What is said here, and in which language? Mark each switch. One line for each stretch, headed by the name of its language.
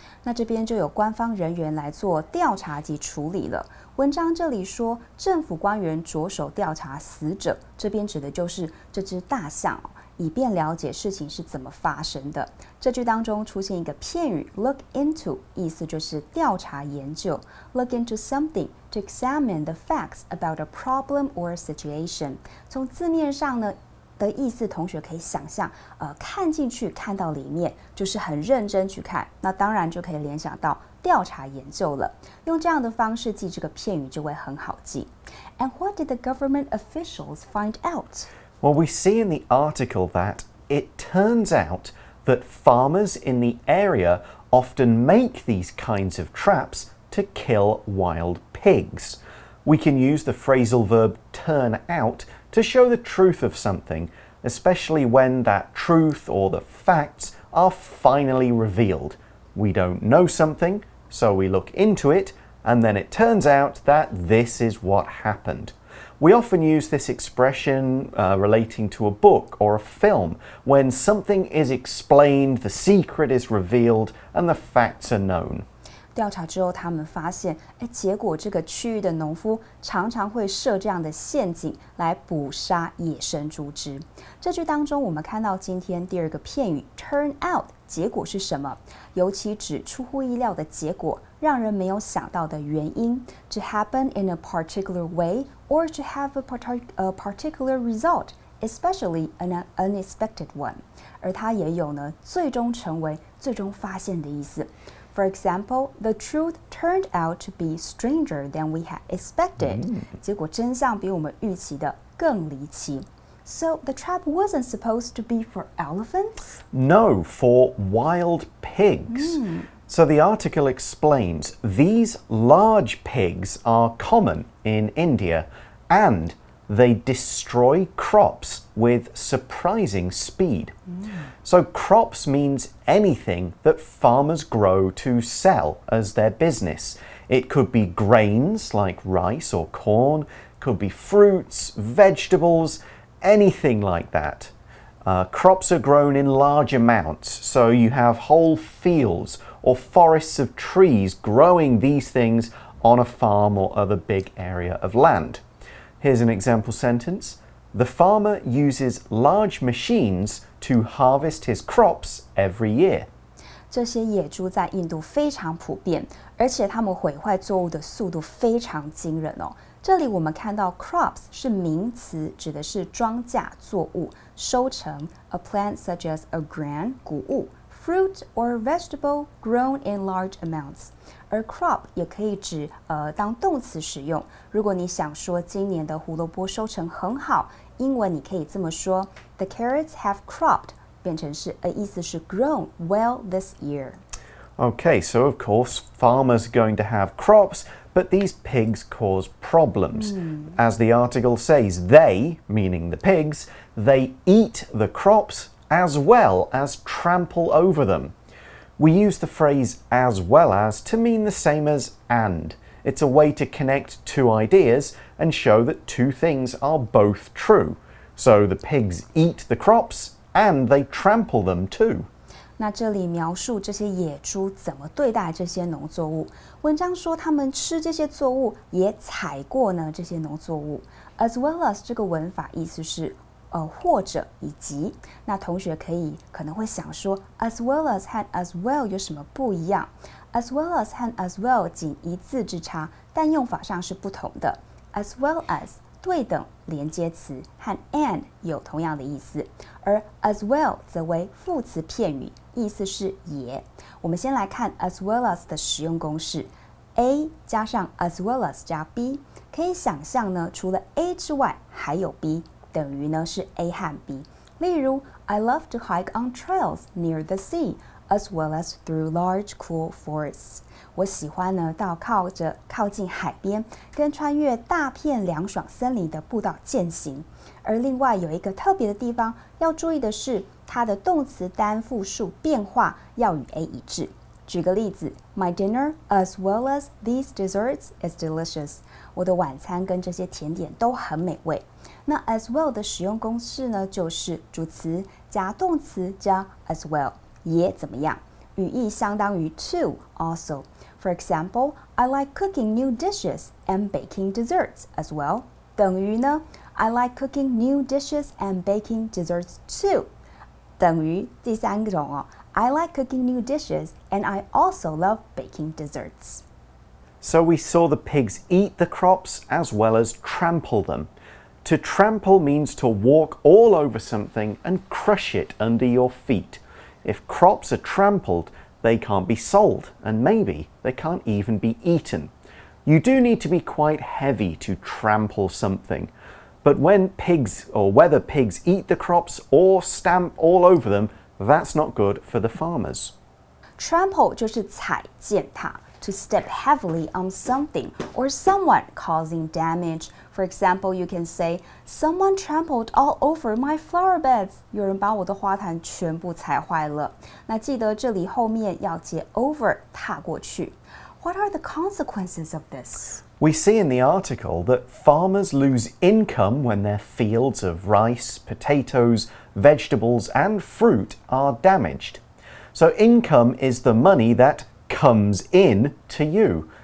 Chinese: 那这边就有官方人员来做调查及处理了。文章这里说，政府官员着手调查死者，这边指的就是这只大象，以便了解事情是怎么发生的。这句当中出现一个片语 look into， 意思就是调查研究。
English: Look into something to examine the facts about a problem or a situation。
Chinese: 从字面上呢的意思，同学可以想象，看进去，看到里面，就是很认真去看。那当然就可以联想到调查研究了。用这样的方式记这个片语就会很好记。
English: And what did the government officials find out? Well, we see in the article that it turns out that farmers in the area often make these kinds of traps to kill wild pigs. We can use the phrasal verb turn out to show the truth of something, especially when that truth or the facts are finally revealed. We don't know something, so we look into it, and then it turns out that this is what happened. We often use this expression relating to a book or a film, when something is explained, the secret is revealed, and the facts are known.
Chinese: 调查之后，他们发现，结果这个区域的农夫常常会设这样的陷阱来捕杀野生猪只。这句当中，我们看到今天第二个片语 turn out， 结果是什么？尤其指出乎意料的结果，让人没有想到的原因。
English: To happen in a particular way or to have a particular result, especially an unexpected one。
Chinese: 而它也有呢，最终成为、最终发现的意思。
English: For example, the truth turned out to be stranger than we had expected.
Chinese: 结果真相比我们预期的更离奇。
English: So the trap wasn't supposed to be for elephants? No, for wild pigs. So the article explains these large pigs are common in India and they destroy crops with surprising speed. So crops means anything that farmers grow to sell as their business. It could be grains like rice or corn, could be fruits, vegetables, anything like that. Crops are grown in large amounts, so you have whole fields or forests of trees growing these things on a farm or other big area of land. Here's an example sentence. The farmer uses large machines to harvest his crops every year.
Chinese: 这些野猪在印度非常普遍，而且它们毁坏作物的速度非常惊人哦。这里我们看到 crops 是名词，指的是庄稼作物，收成
English: a plant such as a grain
Chinese: 谷物
English: fruit or vegetable grown in large amounts。
Chinese: 而 crop 也可以指当动词使用。如果你想说今年的胡萝卜收成很好，英文你可以这么说 ：
English: The carrots have cropped，
Chinese: 变成是意思是
English: grown well this year。 Okay, so of course farmers are going to have crops, but these pigs cause problems. As the article says, they, meaning the pigs, they eat the crops as well as trample over them. We use the phrase as well as to mean the same as and. It's a way to connect two ideas and show that two things are both true. So the pigs eat the crops and they trample them too.
Chinese: 那这里描述这些野猪怎么对待这些农作物。文章说他们吃这些作物，也踩过呢这些农作物。 As well as 这个文法意思是或者以及。那同学可能会想说 as well as 和 as well 有什么不一样？ As well as 和 as well 仅一字之差，但用法上是不同的。 As well as 对等连接词和 and 有同样的意思，而 as well 则为副词片语，意思是也。我们先来看 as well as 的使用公式 A 加上 as well as 加 B， 可以想象呢，除了 A 之外还有 B， 等于呢是 A 和 B。例如
English: I love to hike on trails near the sea. as well as through large cool forests.
Chinese: 我喜欢呢到靠近海边，跟穿越大片凉爽森林的步道践行。而另外有一个特别的地方要注意的是，它的动词单复数变化要与 A 一致。举个例子
English: ，My dinner as well as these desserts is delicious.
Chinese: 我的晚餐跟这些甜点都很美味。那 as well 的使用公式呢，就是主词加动词加 as well， 也怎么样？语义相当于 to also.
English: For example, I like cooking new dishes and baking desserts as well.
Chinese: 等于呢
English: I like cooking new dishes and baking desserts too.
Chinese: 等于第三种哦
English: I like cooking new dishes and I also love baking desserts. So we saw the pigs eat the crops as well as trample them. To trample means to walk all over something and crush it under your feet. If crops are trampled, they can't be sold, and maybe they can't even be eaten. You do need to be quite heavy to trample something. But when pigs, or whether pigs eat the crops or stamp all over them, that's not good for the farmers. Trample
Chinese: 就是踩践踏
English: to step heavily on something or someone causing damage. For example, you can say, Someone trampled all over my flower beds.
Chinese: 有人把我的花坛全部踩坏了。那记得这里后面要接 over 踏过去。
English: What are the consequences of this? We see in the article that farmers lose income when their fields of rice, potatoes, vegetables, and fruit are damaged. So income is the money that comes in to you.